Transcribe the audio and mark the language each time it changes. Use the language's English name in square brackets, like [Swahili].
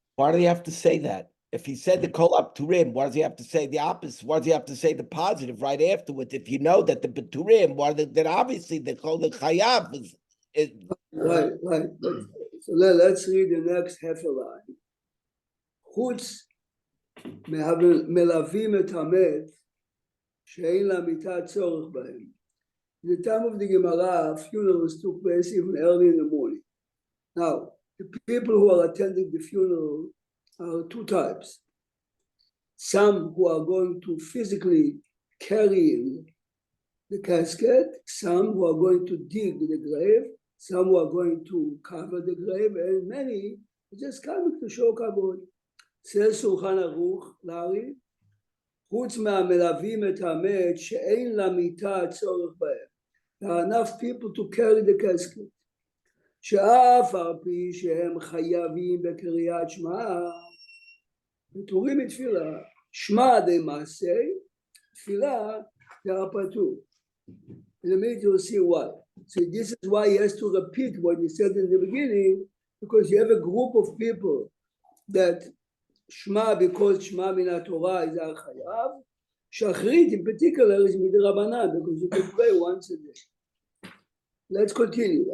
[English] Why do you have to say that? If he said the kol apturim, why does he have to say the opposite? Why does he have to say the positive right afterwards? If you know that the peturim, then obviously the kol the chayav is Right. So let's read the next half a line. [Hebrew] חוץ מלווים את המת שאין למיטה צורך בהם. [English] In the time of the Gemara, funerals took place even early in the morning. Now, the people who are attending the funeral are two types. Some who are going to physically carry the casket, some who are going to dig the grave, some who are going to cover the grave, and many just coming to show kavod. [Hebrew] Says Shulchan Aruch, Larry, חוץ מהמלווים את המת שאין למיטה צורך בהם. [English] There are enough people to carry the casket. [Hebrew] שאף על פי שהם חייבים בקריאת שמע, פטורים מתפילה. שמע דמעשה, תפילה דהפטור. [English] In a minute you'll see why. So this is why he has to repeat what he said in the beginning, because you have a group of people that Shema, because Shema min Torah is al chayav, Shachrit in particular is midrabanan because you can pray once a day. Let's continue.